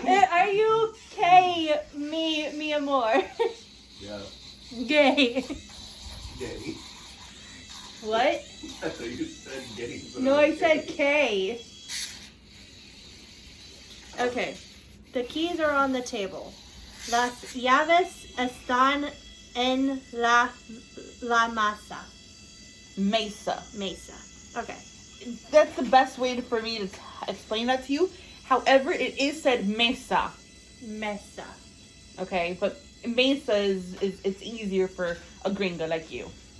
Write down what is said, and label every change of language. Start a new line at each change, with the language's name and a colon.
English: Are you okay,
Spanish: mi amor?
English: Yeah. Gay. Gay. What? I thought you said gay. but No, I'm I said gay. K. Okay. The keys are on the table.
Spanish: Las llaves están en la mesa. Mesa.
English: Okay. That's the best way for me to explain that to you. However, it is said mesa.
Spanish: Mesa.
English: Okay, but mesa is it's easier for a gringa like you.